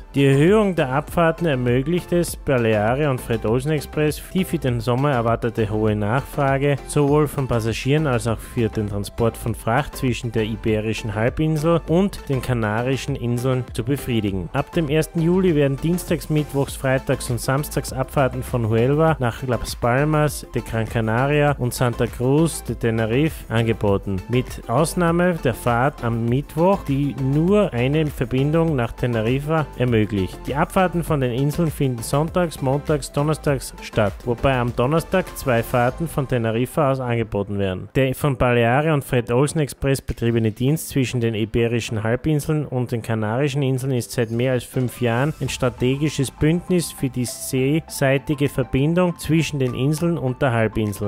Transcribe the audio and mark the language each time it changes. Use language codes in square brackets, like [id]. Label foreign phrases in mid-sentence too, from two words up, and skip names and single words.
[de] Die Erhöhung der Abfahrten ermöglicht es Balearia und Fred Olsen Express, die für den Sommer erwartete hohe Nachfrage sowohl von Passagieren als auch für den Transport von Fracht zwischen der Iberischen Halbinsel und den Kanarischen Inseln zu befriedigen. Ab dem 1. Juli werden Dienstags, Mittwochs, Freitags und Samstags Abfahrten von Huelva nach Las Palmas de Gran Canaria und Santa Cruz de Tenerife angeboten, mit Ausnahme der Fahrt am Mittwoch, die nur eine Verbindung nach Teneriffa ermöglicht. Die Abfahrten von den Inseln finden sonntags, montags, donnerstags statt, wobei am Donnerstag 2 Fahrten von Teneriffa aus angeboten werden. Der von Balearia und Fred Olsen Express betriebene Dienst zwischen den Iberischen Halbinseln und den Kanarischen Inseln ist seit mehr als 5 Jahren ein strategisches Bündnis für die seeseitige Verbindung zwischen den Inseln und der Halbinsel.